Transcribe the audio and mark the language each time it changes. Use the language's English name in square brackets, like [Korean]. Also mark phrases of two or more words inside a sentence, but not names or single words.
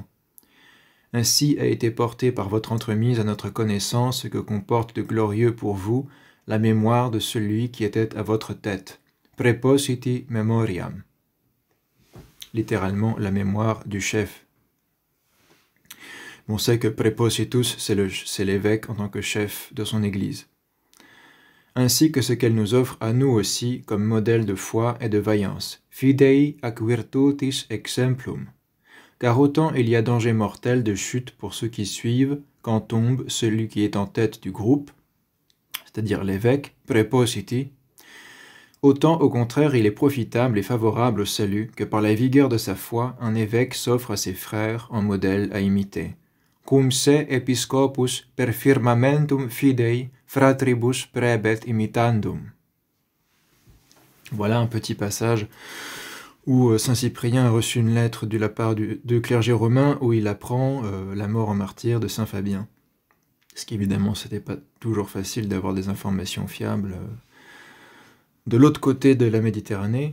[French] Ainsi a été porté par votre entremise à notre connaissance ce que comporte de glorieux pour vous la mémoire de celui qui était à votre tête, [Latin] prepositi memoriam, [French] littéralement la mémoire du chef. On sait que prepositus, c'est l'évêque en tant que chef de son église, ainsi que ce qu'elle nous offre à nous aussi comme modèle de foi et de vaillance, [Latin] fidei ac virtutis exemplum, [French] car autant il y a danger mortel de chute pour ceux qui suivent quand tombe celui qui est en tête du groupe, c'est-à-dire l'évêque, prepositi, autant au contraire il est profitable et favorable au salut que par la vigueur de sa foi un évêque s'offre à ses frères en modèle à imiter. [Latin] Cum se episcopus per firmamentum fidei fratribus prebet imitandum. [French] Voilà un petit passage où Saint Cyprien a reçu une lettre de la part du clergé romain où il apprend la mort en martyre de Saint Fabien. Ce qui évidemment, c'était pas toujours facile d'avoir des informations fiables de l'autre côté de la Méditerranée.